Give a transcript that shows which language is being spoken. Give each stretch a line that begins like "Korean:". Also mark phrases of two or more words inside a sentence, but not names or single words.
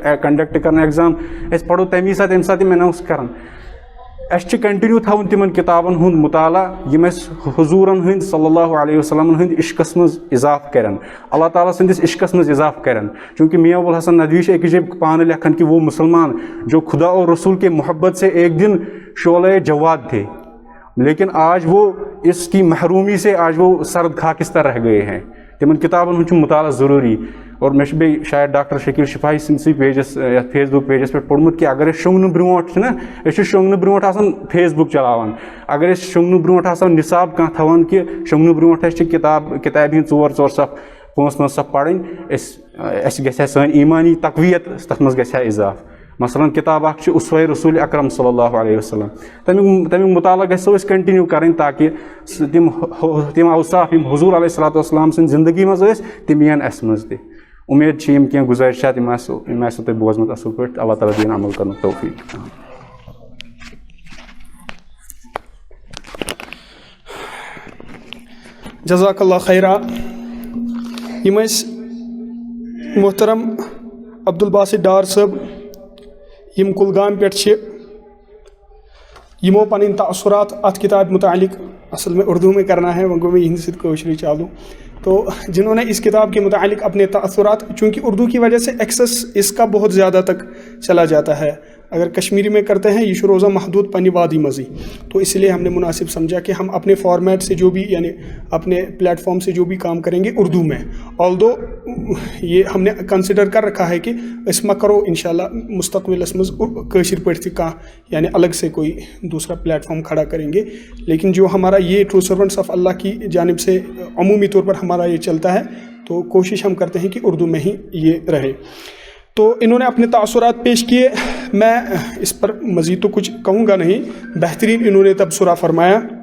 Kashmiri: کنڈکٹ کران ایگزام أسۍ پرو تمی ساتہٕ ییٚمہِ ساتہٕ یِم اناوُس کران اَسہِ چھِ کنٹِنیوٗ تھاوُن تِمن کِتابن ہُنٛد مُطالعہ یِم اَسہِ حضوٗرن ہٕنٛدۍ صلی اللہ علیہ وسلمن ہٕنٛدۍ عشقس منٛز اضافہٕ کرن اللہ تعالیٰ سٕنٛدِس عشقس منٛز اضافہٕ کرن چوٗنٛکہِ میاں ابوالحسن ندوی چھِ أکِس جایہِ پانہٕ لیکھان
Urdu: کہِ وہ مسلمان جو خدا اور رسول کے محبت سے ایک دن شعلۂ جواد تھے لیکن آج وہ اس کی محرومی سے آج وہ سرد خاکستر رہ گئے ہیں
Kashmiri: تمن کتابن ہُنٛد چھُ مُطالعہ ضروٗری
Urdu: اور
Kashmiri: مےٚ چھُ بیٚیہِ شاید ڈاکٹر شکیٖل شفایی سٕنٛدسٕے پیجس یتھ فیس بُک پیجس پٮ۪ٹھ پوٚرمُت کہِ اگر أسۍ شۄنٛگنہٕ برونٛٹھ چھِنہ أسۍ چھِ شۄنٛگنہٕ برونٛٹھ آسان فیس بُک چلاوان اگر أسۍ شۄنٛگنہٕ برونٛٹھ آسو نِصاب کانٛہہ تھاوان کہِ شۄنٛگنہٕ برونٛٹھ اَسہِ چھِ کِتابہِ ہِنٛدۍ 4 صف 5 صف پرٕنۍ اَسہِ گژھِ ہا سٲنۍ ایٖمانی تقویت تتھ منٛز گژھِ ہا اضافہٕ مثلاً کِتاب اکھ چھِ اسوہ رسول اکرم
Arabic: صلی اللہ علیہ وسلم
Kashmiri: تمیُک مُطالعہ گژھو أسۍ کنٹِنیوٗ کرٕنۍ تاکہِ تِم اوصاف یِم حضوٗر
Arabic: علیہ الصلوۃ والسلام
Kashmiri: سٕنٛدِ زندگی منٛز ٲسۍ تِم یِن اَسہِ منٛز تہِ اُمید چھِ یِم کینٛہہ گُزٲرِشات یِم آسیو تۄہہِ بوزمُت اَصٕل پٲٹھۍ اللہ تعالیٰ دِیِن عمل کرنُک توفیٖق
Arabic: جزاک اللہ خیرہ
Kashmiri: یِم ٲسۍ محترم عبدالباسط ڈار صٲب یِم کُلگامہِ پٮ۪ٹھ چھِ یِمو پنٕنۍ تاثرات اتھ کتابہِ متعلق
Urdu: اصل میں اردو میں کرنا ہے
Kashmiri: وۄنۍ گوٚو مےٚ یِہنٛدِ سۭتۍ کٲشرُے چالو
Urdu: تو جنہوں نے اس کتاب کے متعلق اپنے تاثرات چونکہ اردو کی وجہ سے ایکسس اس کا بہت زیادہ تک چلا جاتا ہے اگر کشمیری میں کرتے ہیں
Kashmiri: یہ چھُ روزان محدود پنہ وادی منٛزٕے
Urdu: تو اس لیے ہم نے مناسب سمجھا کہ ہم اپنے فارمیٹ سے جو بھی یعنی اپنے پلیٹ فارم سے جو بھی کام کریں گے اردو میں آلدو یہ ہم نے کنسیڈر کر رکھا ہے کہ اس میں کرو انشاءاللہ
Kashmiri: مستقبلس منٛز کٲشِر پٲٹھۍ تہِ کانٛہہ
Urdu: یعنی الگ سے کوئی دوسرا پلیٹ فارم کھڑا کریں گے لیکن جو ہمارا یہ ٹرو سرونٹس آف اللہ کی جانب سے عمومی طور پر ہمارا یہ چلتا ہے تو کوشش ہم کرتے ہیں کہ اردو میں ہی یہ رہے تو انہوں نے اپنے تاثرات پیش کیے میں اس پر مزید تو کچھ کہوں گا نہیں بہترین انہوں نے تبصرہ فرمایا